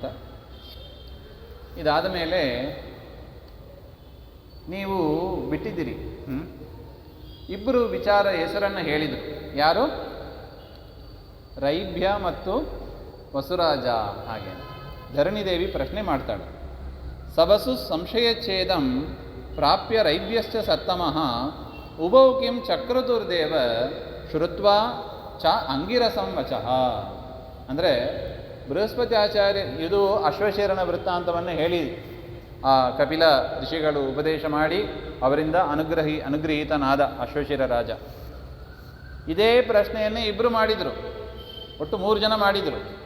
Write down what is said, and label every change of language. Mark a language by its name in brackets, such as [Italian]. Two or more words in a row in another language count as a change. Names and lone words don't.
[Kannada] ಇದಾದ ಮೇಲೆ ನೀವು ಬಿಟ್ಟಿದ್ದೀರಿ, ಇಬ್ಬರು ವಿಚಾರ ಹೆಸರನ್ನು ಹೇಳಿದರು. ಯಾರು? ರೈಭ್ಯ ಮತ್ತು ವಸುರಾಜ ಹಾಗೆ. ಧರಣಿದೇವಿ ಪ್ರಶ್ನೆ ಮಾಡ್ತಾಳೆ. [Sanskrit] ಸಬಸು ಸಂಶಯಚ್ಛೇದಂ ಪ್ರಾಪ್ಯ ರೈಭ್ಯಶ್ಚ ಸತ್ತಮಃ ಉಭೌ ಕಿಂ ಚಕ್ರತುರ್ದೇವ ಶ್ರುತ್ವಾ ಚ ಅಂಗಿರಸಂ ವಚಃ. [Kannada] ಅಂದರೆ ಬೃಹಸ್ಪತಿ ಆಚಾರ್ಯ ಇದು ಅಶ್ವಶಿರನ ವೃತ್ತಾಂತವನ್ನು ಹೇಳಿ ಆ ಕಪಿಲ ಋಷಿಗಳು ಉಪದೇಶ ಮಾಡಿ ಅವರಿಂದ ಅನುಗ್ರಹೀತನಾದ ಅಶ್ವಶಿರ ರಾಜ. ಇದೇ ಪ್ರಶ್ನೆಯನ್ನೇ ಇಬ್ಬರು ಮಾಡಿದರು, ಒಟ್ಟು 3 ಜನ ಮಾಡಿದರು.